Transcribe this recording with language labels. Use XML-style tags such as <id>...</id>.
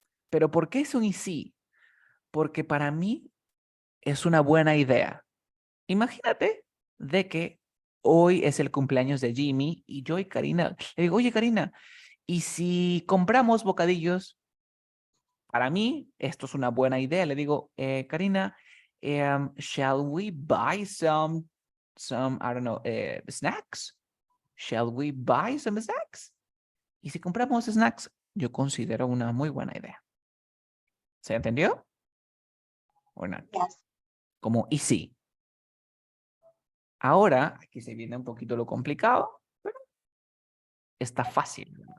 <es>¿Pero por qué es un y si? Porque para mí es una buena idea. Imagínate de que hoy es el cumpleaños de Jimmy y yo y Karina, le digo, oye Karina, ¿y si compramos bocadillos? Para mí, esto es una buena idea. Le digo,</es> <en>Karina, shall we buy some, I don't know, snacks? Shall we buy some snacks?</en> <es>Y si compramos snacks, yo considero una muy buena idea. ¿Se entendió? ¿O no?</es> <en>Yes.</en> <es>Como y sí. Ahora, aquí se viene un poquito lo complicado, pero está fácil.</es>